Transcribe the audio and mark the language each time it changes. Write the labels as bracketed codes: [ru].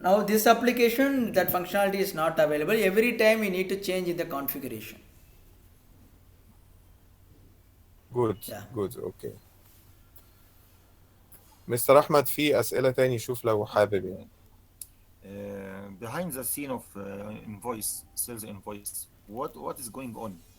[en] Now this application, that functionality is not available. Every time we need to change in the configuration. good Yeah. good. Okay, [ar] مستر أحمد في أسئلة تاني شوف لو حابب يعني. [en] Okay. Behind the scene of invoice, sales invoice, what is going on?